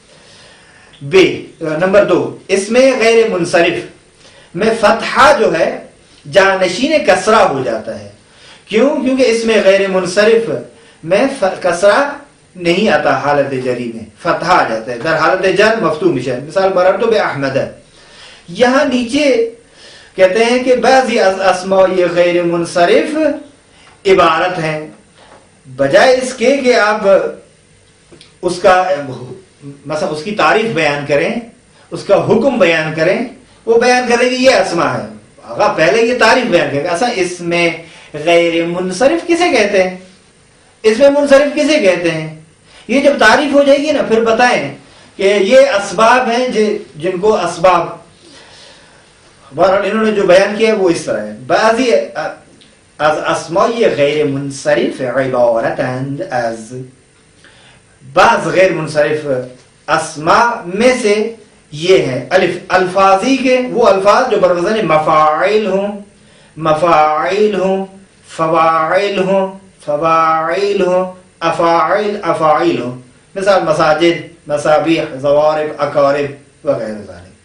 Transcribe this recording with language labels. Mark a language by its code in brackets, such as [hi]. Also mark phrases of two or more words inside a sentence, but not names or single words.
[ur] بے نمبر 2، اس میں غیر منصرف میں فتحہ جو ہے جانشین کسرہ ہو جاتا ہے. کیوں؟ کیونکہ اس میں غیر منصرف میں کسرہ نہیں آتا، حالت جری میں فتحہ آ جاتا ہے، [fa] در حالت جر مفتوح مشہ. [ar] مثال مررت باحمد، [ur] یہاں نیچے کہتے ہیں کہ [fa] بعضی از اسماء [ur] یہ غیر منصرف عبارت ہیں، بجائے اس کے کہ آپ اس کا مثلا اس کی تعریف بیان کریں، اس کا حکم بیان کریں، وہ بیان کریں کہ یہ اسماء ہے. آقا پہلے یہ تعریف بیان کریں اصلا اس میں غیر منصرف کسے کہتے ہیں، اس میں منصرف کسے کہتے ہیں. یہ جب تعریف ہو جائے گی نا پھر بتائیں کہ یہ اسباب ہیں جن کو اسباب، بہرحال انہوں نے جو بیان کیا ہے وہ اس طرح ہے. [fa] بعضی از اسماء غیر منصرف عبارتند از، [ur] بعض غیر منصرف اسماء میں سے یہ ہے الف الفاظی کے وہ الفاظ جو بروزن مفاعل ہوں، مفاعل ہوں، فواعل ہوں، فواعل ہوں، افاعل افاعل ہوں. مثال مساجد، مصابیح، زوارب، اقارب [ar] وغیرہ ذالک.